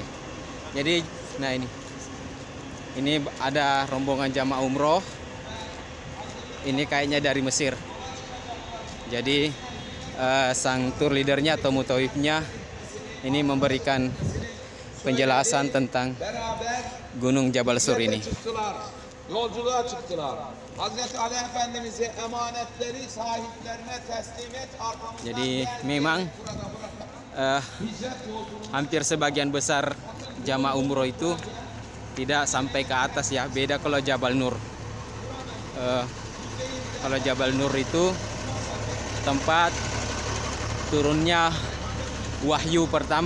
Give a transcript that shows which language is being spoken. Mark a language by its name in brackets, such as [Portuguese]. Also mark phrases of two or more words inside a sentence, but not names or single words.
[Indonesian] Jadi nah ini ada rombongan jamaah umroh. Ini kayaknya dari Mesir. Jadi sang tour leadernya atau mutawifnya ini memberikan penjelasan tentang Gunung Jabal Sur ini. [Turkish] Yolculuğa çıktılar. Hazreti Ali Efendimiz'e emanetleri sahiplerine teslim et. [Indonesian] Jadi memang hampir sebagian besar jamaah umroh itu tidak sampai ke atas ya. Beda kalau Jabal Nur. Kalau Jabal Nur itu tempat turunnya wahyu pertama.